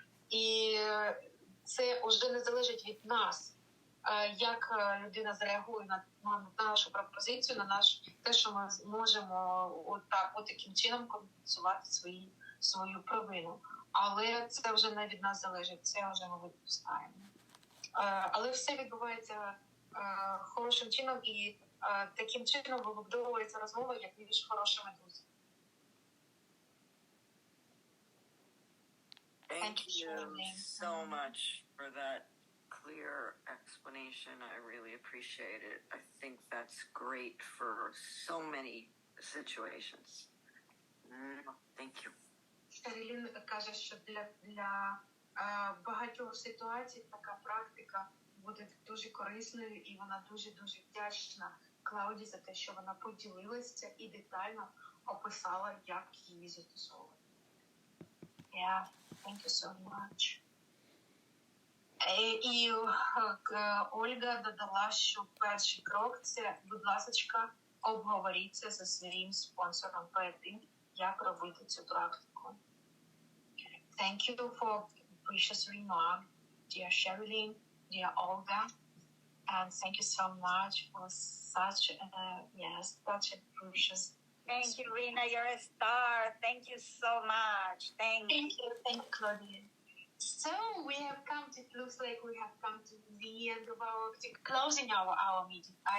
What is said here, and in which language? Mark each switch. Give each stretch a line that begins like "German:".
Ukrainian: І це вже не залежить від нас, як людина зреагує на нашу пропозицію, на те, що ми можемо таким чином компенсувати свою провину. Але це вже не від нас залежить, це вже ми відпускаємо. Але все відбувається хорошим чином, і таким чином вибудовується розмова, як між хорошими друзями.
English: Thank you so much for that clear explanation. I really appreciate it. I think that's great for so many situations. Thank you.
Ukrainian: Шерелін каже, що для багатьох ситуацій така практика буде дуже корисною, і вона дуже-дуже вдячна Клауді за те, що вона поділилася і детально описала, як її застосовувати.
English: Yeah, thank you so much.
Ukrainian: І Ольга додала, що перший крок – це, будь ласочка, обговоріться зі своїм спонсором перед тим, як робити цю практику.
English: Thank you for precious remark, dear Sherilyn, dear Olga, and thank you so much for such a precious. Thank you, Rina. You're a star. Thank you so much. Thank you, Claudia. So we have come to, it looks like we have come to the end of closing our meeting.